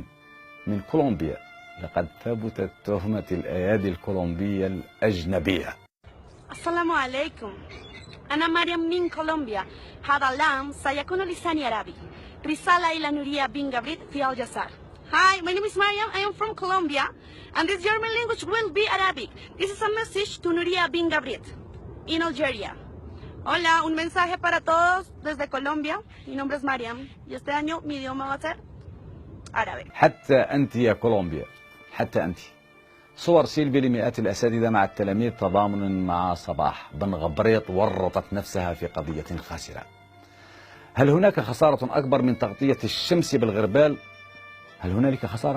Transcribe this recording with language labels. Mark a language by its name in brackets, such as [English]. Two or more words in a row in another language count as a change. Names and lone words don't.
[Arabic] من كولومبيا. لقد ثبتت تهمة الأيادي الكولومبية الأجنبية. السلام عليكم، أنا مريم من كولومبيا. هذا العام سيكون لساني عربي. رسالة إلى نوريا بن غبريط في الجزائر. [English] Hi, my name is Mariam. I am from Colombia, and this German language will be Arabic. This is a message to Nuria bin Gabrit in Algeria. [Spanish] Hola, un mensaje para todos desde Colombia. Mi nombre es Mariam y este año mi idioma va a ser árabe. [Arabic] حتى أنت يا كولومبيا، حتى أنت. صور سيلفي لمئات الأساتذة مع التلاميذ تضامنا مع صباح بن غبريط ورطت نفسها في قضية خاسرة. هل هناك خسارة أكبر من تغطية الشمس بالغربال؟ هل هنالك خسارة؟